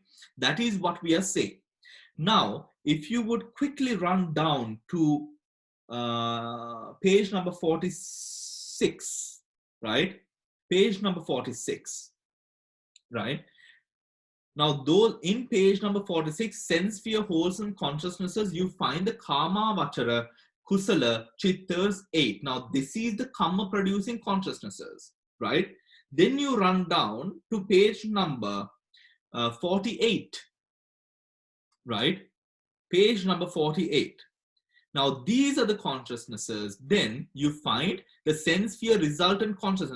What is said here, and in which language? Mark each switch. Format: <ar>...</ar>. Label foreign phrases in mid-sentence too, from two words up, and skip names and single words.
<en>That is what we are saying. Now, if you would quickly run down to page number 46, right? Page number 46, right? Now, those in page number 46, sense sphere, wholesome consciousnesses, you find the</en> <pi>karma vachara, kusala,</pi> <en>chittas 8. Now, this is the karma producing consciousnesses, right? Then you run down to page number 48, right? Page number 48. Now, these are the consciousnesses. Then you find the sense sphere resultant consciousness.</en>